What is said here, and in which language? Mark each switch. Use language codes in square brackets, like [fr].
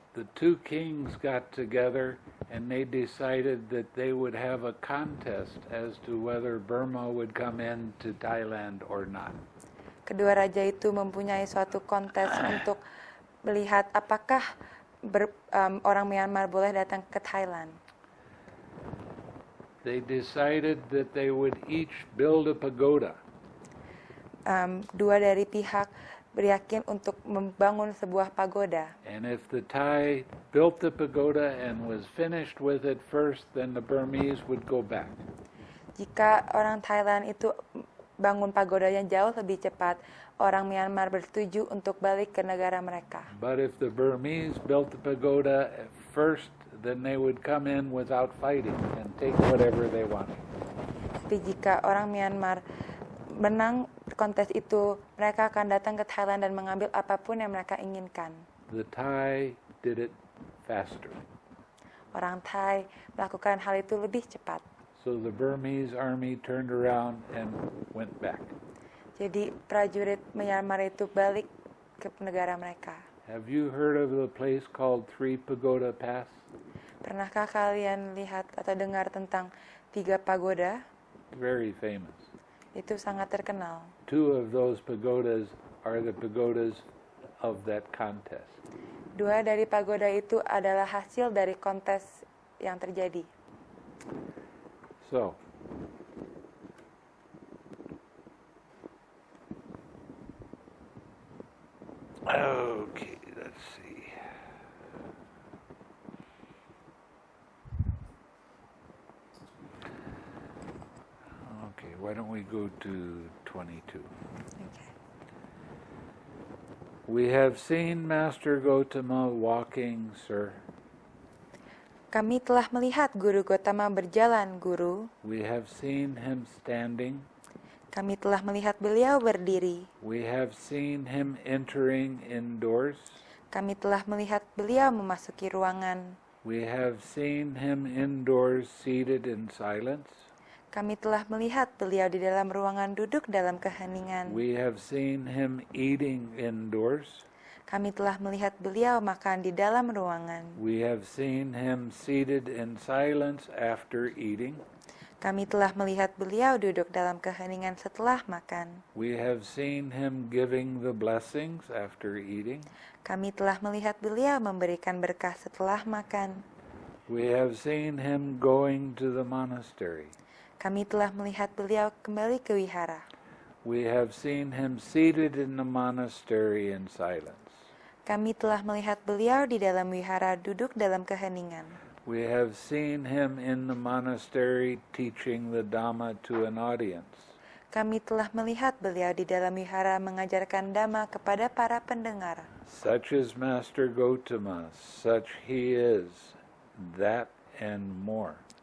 [en] The two kings got together and they decided that they would have a contest as to whether Burma would come into Thailand or not. [id] Kedua raja itu mempunyai suatu kontes untuk melihat apakah orang Myanmar boleh datang ke Thailand. [en] They decided that they would each build a pagoda. [id] Dua dari pihak beryakin untuk membangun sebuah pagoda. [en] And if the Thai built the pagoda and was finished with it first, then the Burmese would go back. [id] Jika orang Thailand itu bangun pagodanya jauh lebih cepat, orang Myanmar bersetuju untuk balik ke negara mereka. [en] But if the Burmese built the pagoda first, then they would come in without fighting and take whatever they wanted. [id] Tapi jika orang Myanmar menang kontes itu, mereka akan datang ke Thailand dan mengambil apapun yang mereka inginkan. [en] The Thai did it faster. [id] Orang Thai melakukan hal itu lebih cepat. [en] So the Burmese army turned around and went back. [id] Jadi prajurit Myanmar itu balik ke negara mereka. [en] Have you heard of the place called Three Pagoda Pass? [id] Pernahkah kalian lihat atau dengar tentang 3 pagoda? [en] Very famous. [id] Itu sangat terkenal. [en] 2 of those pagodas are the pagodas of that contest. [id] 2 dari pagoda itu adalah hasil dari kontes yang terjadi. [en] So, okay, let's see. Okay, why don't we go to 22? Okay. We have seen Master Gotama walking, sir. [id] Kami telah melihat Guru Gotama berjalan, Guru. [en] We have seen him standing. [id] Kami telah melihat beliau berdiri. [en] We have seen him entering indoors. [id] Kami telah melihat beliau memasuki ruangan. [en] We have seen him indoors seated in silence. [id] Kami telah melihat beliau di dalam ruangan duduk dalam keheningan. [en] We have seen him eating indoors. [id] Kami telah melihat beliau makan di dalam ruangan. [en] We have seen him seated in silence after eating. [id] Kami telah melihat beliau duduk dalam keheningan setelah makan. [en] We have seen him giving the blessings after eating. [id] Kami telah melihat beliau memberikan berkah setelah makan. [en] We have seen him going to the monastery. [id] Kami telah melihat beliau kembali ke wihara. [en] We have seen him seated in the monastery in silence. [id] Kami telah melihat beliau di dalam wihara duduk dalam keheningan. [en] We have seen him in the monastery teaching the Dhamma to an audience. [id] Kami telah melihat beliau di dalam wihara mengajarkan Dhamma kepada para pendengar. [en] Such is Master Gotama, such he is, that and more.